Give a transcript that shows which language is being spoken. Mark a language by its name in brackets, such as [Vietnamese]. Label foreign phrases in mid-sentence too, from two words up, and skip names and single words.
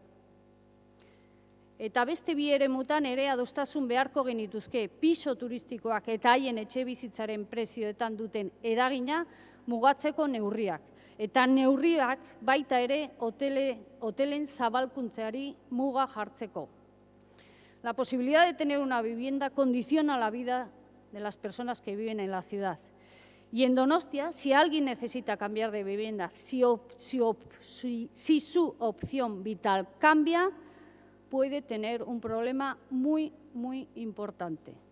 [Basque] Eta beste bi eremutan ere adostasun beharko genituzke piso turistikoak eta haien etxe bizitzaren prezioetan duten eragina mugatzeko neurriak. Eta neurriak baita ere hotelen zabalkuntzeari muga jartzeko. [Spanish] La posibilidad de tener una vivienda condiciona la vida de las personas que viven en la ciudad. Y en Donostia, si alguien necesita cambiar de vivienda, si su opción vital cambia, puede tener un problema muy, muy importante.